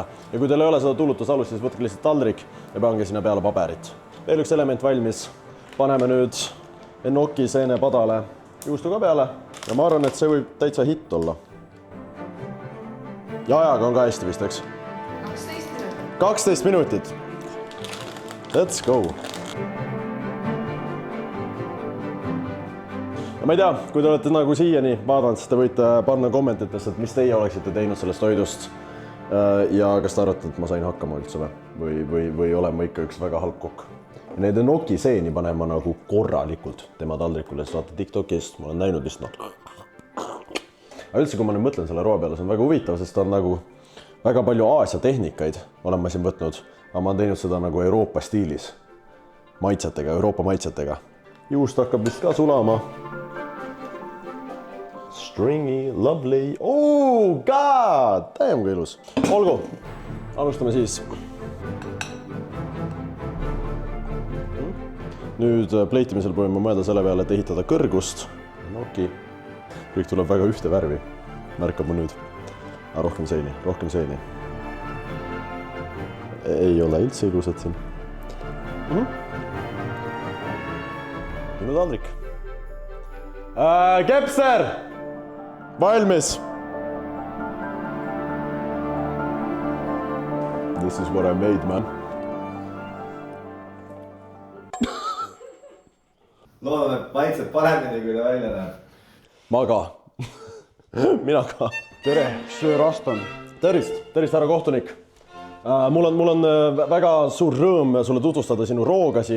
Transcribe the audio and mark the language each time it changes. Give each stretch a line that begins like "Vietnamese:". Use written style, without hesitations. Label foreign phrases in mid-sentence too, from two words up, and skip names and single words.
Estonian: Ja kui teil ei ole seda tuulutusalust, siis võtke lihtsalt taldrik ja pange sinna peale paberit. Veel üks element valmis. Paneme nüüd enoki seene padale juustu ka peale ja ma arvan, et see võib täitsa hitt olla. Ja ajaga on ka hästi vist, eks? 12 minutit.
English: Let's go.
Estonian: Ja ma ei tea, kui te olete nagu siiani vaadanud, siis te võite panna kommentitesse, et mis teie oleksite teinud sellest toidust ja kas te arvate, et ma sain hakkama üldse või olen ma ikka üks väga halb kokk. Need enoki seeni panen ma nagu korralikult tema taldrikule, sest vaata TikTokist ma olen näinud vist Aga üldse, kui ma nüüd mõtlen selle roa peale, see on väga huvitav, sest ta on nagu väga palju Aasia tehnikaid olen ma siin võtnud, aga ma olen teinud seda nagu Euroopa stiilis, maitsetega, Euroopa maitsetega. Juust hakkab vist ka sulama. Stringy,
English: lovely, oh god, damn
Estonian: kui ilus. Olgu, alustame siis. Nüüd pleitimisel proovime mõelda selle peale, et ehitada kõrgust. Enoki. Kõik tuleb väga ühte värvi. Märkab ma nüüd. Rohkem seeni. Ei ole üldse ilusad siin. Minu taldrik. Kepser! Valmis!
English: This is what I made, man.
Estonian: Loodan, et maitseb paremini, kui ta välja näeb. Ma ka. Mina ka. Tere, söör Aston. Tervist, härra kohtunik. Mul on väga suur rõõm sulle tutvustada sinu rooga siin.